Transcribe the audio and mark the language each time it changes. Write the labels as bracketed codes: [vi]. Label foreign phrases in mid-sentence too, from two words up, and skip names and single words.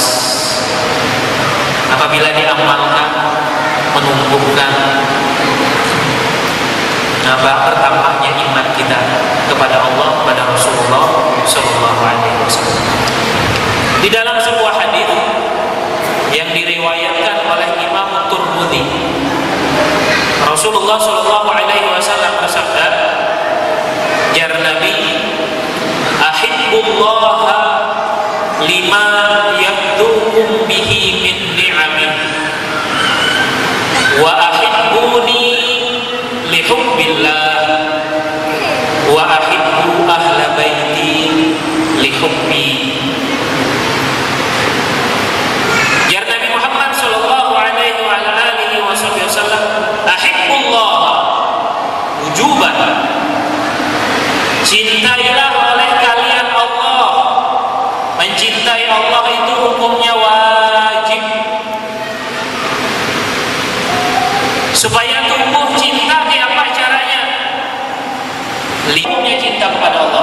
[id] Apabila diamalkan menumbuhkan bertambahnya iman kita kepada Allah, kepada Rasulullah [ar] صلى الله عليه وسلم. [id] Di dalam sebuah hadis yang diriwayatkan oleh Imam Tirmidzi, Rasulullah [ar] صلى الله عليه وسلم [id] bersabda, "Jar Nabi, [ar] أحبوا الله لما يغذوكم به من نعمه, وأحبوني لحب الله، وأحبوا أهل بيتي لحبي." يا نبي محمد صلى الله عليه وعلى آله وسلم، أحبوا الله وجوبا, [id] cintailah oleh kalian Allah. Mencintai Allah itu hukumnya wajib. Supaya tumbuh cinta, apa caranya? Limpahnya cinta kepada Allah.